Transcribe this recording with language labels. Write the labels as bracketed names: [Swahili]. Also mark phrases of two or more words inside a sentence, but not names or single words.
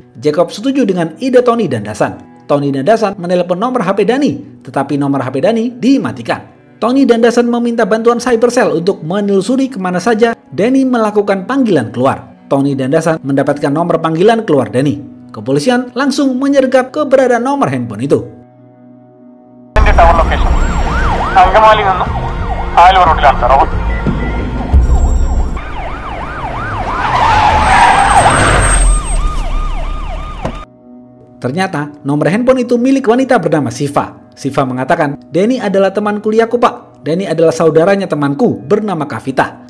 [Indonesian] Jacob setuju dengan ide Tony dan Dasan. Tony dan Dasan menelepon nomor HP Danny, tetapi nomor HP Danny dimatikan. Tony dan Dasan meminta bantuan Cybercell untuk menelusuri kemana saja Danny melakukan panggilan keluar. Tony dan Dasan mendapatkan nomor panggilan keluar Danny. Kepolisian langsung menyergap keberadaan nomor handphone itu. [English] tower location [Malayalam] അങ്കമാലി നിന്നും ആലുവ റോഡിലാണ് സാർ. ഓവർ. [Indonesian] Ternyata nomor handphone itu milik wanita bernama Siva. Siva mengatakan, "Danny adalah teman kuliahku pak. Danny adalah saudaranya temanku bernama Kavita.